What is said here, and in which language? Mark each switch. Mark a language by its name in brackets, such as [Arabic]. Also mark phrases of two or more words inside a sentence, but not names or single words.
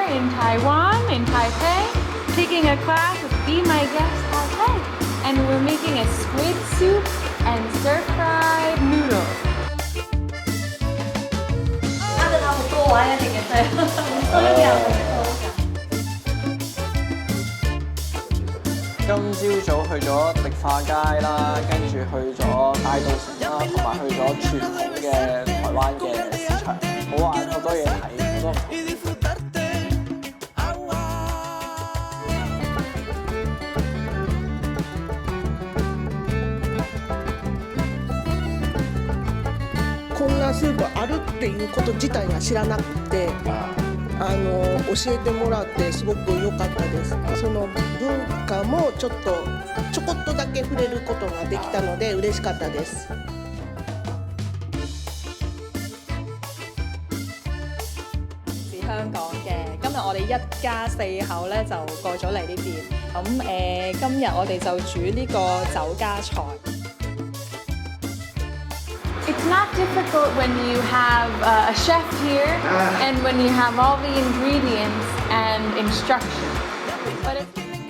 [English] in Taiwan, in Taipei, taking a class with BeMyGuest Taipei. And we're making a squid soup and stir-fried noodles. [Cantonese] 啱啱好多位啊，其實係多咗啲人今朝早去咗迪化街啦，跟住去咗大稻埕啦，同埋去咗傳統嘅台灣嘅市場，好玩，好多嘢睇，好多唔同。 [Japanese] こんなスープあるっていうこと自体が知らなくて、教えてもらってすごく良かったです。その文化もちょこっとだけ触れることができたので嬉しかったです。 [Cantonese] 香港嘅，今日我哋一家四口咧就過咗嚟呢邊，咁今日我哋就煮呢個酒家菜。 [English] It's not difficult when you have a chef here and when you have all the ingredients and instructions. But it's